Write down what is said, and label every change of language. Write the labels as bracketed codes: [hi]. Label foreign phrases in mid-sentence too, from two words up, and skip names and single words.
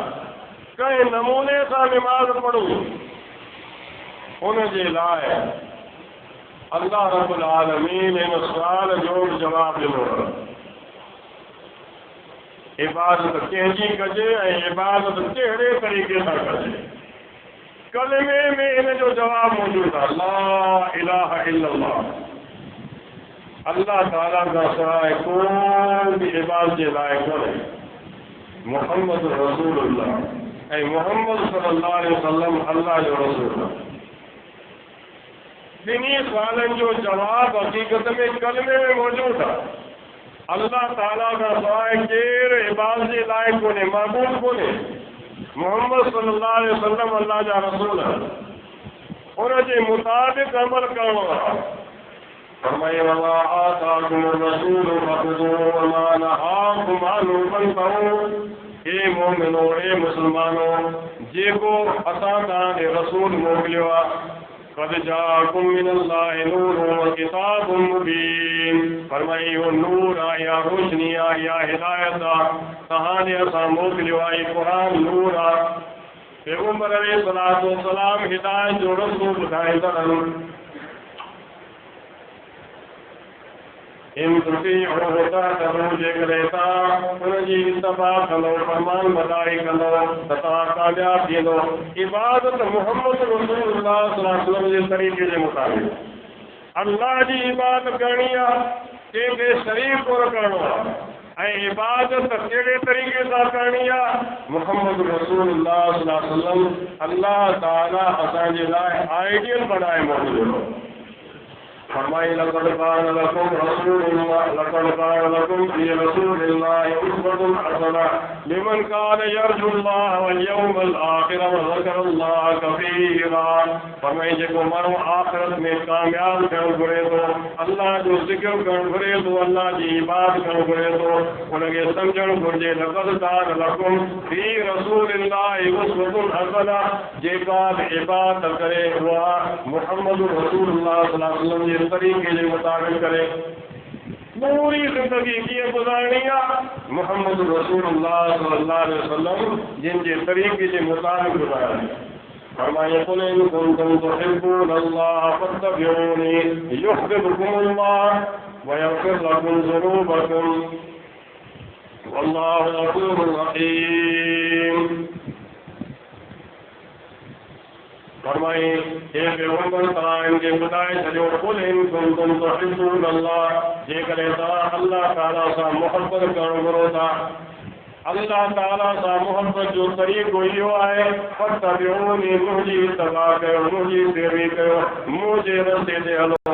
[sd] कंहिं नमूने सां निमाज़ पढ़ूं? उनजे लाइ अल्लाह रब्बुल आलमीन इन सुवाल जो जवाबु ॾिनो आहे। इबादत कंहिंजी कजे ऐं इबादत कहिड़े तरीक़े सां कजे? कलमे में इन जो जवाबु मौजूदु आहे, [ar] لا إله إلا الله. [sd] अल्लाह ताला खां सवाइ को बि इबादत जे लाइ कोन्हे। मुहम्मद रसूलुल्लाह, ऐं मुहम्मद [ar] صلى الله عليه وسلم [sd] अल्लाह जो रसूल आहे। ॿिन्ही सुवालनि जो जवाबु हक़ीक़त में कलमे में मौजूदु आहे। अल्लाह ताला खां सवाइ केरु इबादत जे लाइ कोन्हे, महबूब कोन्हे। मुहम्मद [ar] صلى الله عليه وسلم [sd] अल्लाह जा रसूल आहिनि, उनजे मुताबिक़ अमल करणो आहे। [ar] फरमाए وما آتاكم رسول فخذوه وما نهاكم عنه فانتهوا. [sd] हे मोमिनो, हे मुस्लमानो, जेको असां तव्हांखे रसूल मोकिलियो आहे, [ar] قد جاءكم من الله نور وكتاب مبين. [sd] फरमाए इहो नूर आहे या रोशनी आहे या हिदायत आहे, तव्हांजे असां मोकिलियो आहे। क़ुरान नूर आहे। पैगंबर अलैहिस्सलातु वस्सलाम हिदायत जो रस्तो ॿुधाईंदा आहिनि। [ar] إن تطيعوه تهتدوا, [sd] जेकॾहिं तव्हां उनजी इत्तिबा कंदो, फरमान बरदारी कंदो त तव्हां कामयाब थींदो। इबादत मुहम्मद रसूलुल्लाह [ar] صلى الله عليه وسلم [sd] जे तरीक़े जे मुताबिक़ अल्लाह जी इबादत करणी आहे, कंहिंखे शरीक कोन करणो आहे। ऐं इबादत कहिड़े तरीक़े सां करणी आहे? मुहम्मद रसूलुल्लाह [ar] صلى الله عليه وسلم [sd] अल्लाह ताला असांजे लाइ आइडियल बनाए मोकिलियो। [ar] फरमाए لقد كان لكم في رسول الله أسوة حسنة لمن كان يرجو الله واليوم الآخر وذكر الله كثيرا. [sd] फरमाए जेको माण्हू आख़िरत में कामयाब थियणु घुरे थो, अल्लाह जो ज़िक्र करणु घुरे थो, अल्लाह जी इबादत करणु घुरे थो, उनखे सम्झणु घुरिजे [ar] لقد كان لكم في رسول الله أسوة حسنة. [sd] जेका बि इबादत करे उहा मुहम्मद रसूलुल्लाह [ar] صلى الله عليه وسلم [sd] तरीक़े जे मुताबिक़ करे। पूरी ज़िंदगी कीअं गुज़ारणी आहे? मुहम्मद रसूलुल्लाह [ar] صلى الله عليه وسلم [sd] जिन जे तरीक़े जे मुताबिक़ गुज़ारणी। [ar] फरमाए قل إن كنتم تحبون الله فاتبعوني يحببكم الله ويغفر لكم ذنوبكم والله غفور رحيم. [sd] फरमाए हे पैगंबर, तव्हां इनखे ॿुधाए छॾियो, [ar] قل إن كنتم تحبون الله, [sd] जेकॾहिं तव्हां अल्लाह ताला सां मुहबत करणु घुरो था, अल्लाह ताला सां मोहब्बत जो तरीक़ो इहो आहे फत्तबिऊनी मुंहिंजी इत्तिबा कयो मुंहिंजी पैरवी कयो मुंहिंजे रस्ते ते हलो।